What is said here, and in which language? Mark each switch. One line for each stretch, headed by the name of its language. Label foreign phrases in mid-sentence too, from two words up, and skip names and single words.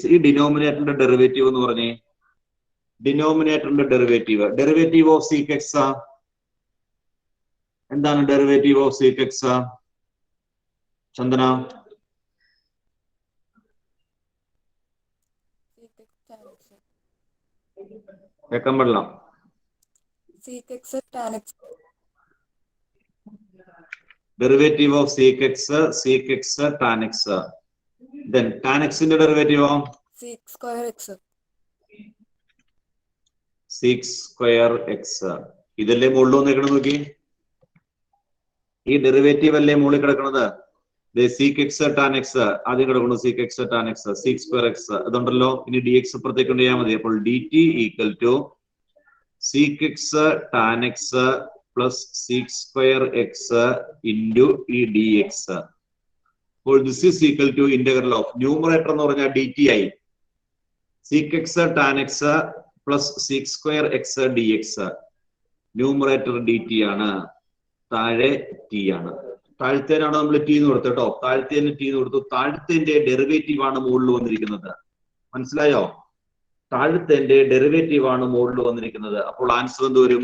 Malayalam: ഈ ഡിനോമിനേറ്ററിന്റെ ഡെറിവേറ്റീവ് എന്ന് പറഞ്ഞേ, ഡിനോമിനേറ്ററിന്റെ ഡെറിവേറ്റീവ്,
English: derivative of sec x
Malayalam: എന്താണ്?
English: derivative of sec x ചന്ദന?
Malayalam: കേൾക്കാൻ പാടില്ല.
English: sec x tan x. Derivative of sec x tan x. Then tan x in the derivative of sec square x. sec square x.
Malayalam: ഇതല്ലേ മുകളിൽ വന്നേക്കണത് നോക്കി. ഈ ഡെറിവേറ്റീവ് അല്ലേ മുകളിൽ കിടക്കണത്.
English: sec x tan x
Malayalam: ആദ്യം കിടക്കുന്നു.
English: sec x tan x sec square x അതുണ്ടല്ലോ.
Malayalam: ഇനി dx അപ്പുറത്തേക്ക് കൊണ്ട് ചെയ്യാൻ മതി.
English: അപ്പോൾ dt equal to sec x tan x പ്ലസ് sec square x ഇൻറ്റു ഈ dx. അപ്പോൾ this is equal to integral of numerator
Malayalam: എന്ന് പറഞ്ഞാൽ
English: dt ആയി. sec x tan x പ്ലസ് sec square x dx.
Malayalam: ന്യൂമറേറ്റർ dt ആണ്, താഴെ t ആണ്. താഴത്തേനാണ് നമ്മൾ ടി എന്ന് കൊടുത്തത് കേട്ടോ. താഴത്തേന് ടി എന്ന് കൊടുത്തു. താഴത്തേന്റെ ഡെറിവേറ്റീവ് ആണ് മുകളിൽ വന്നിരിക്കുന്നത്. മനസ്സിലായോ? താഴത്തേന്റെ ഡെറിവേറ്റീവ് ആണ് മുകളിൽ വന്നിരിക്കുന്നത്. അപ്പോൾ ആൻസർ എന്ത് വരും?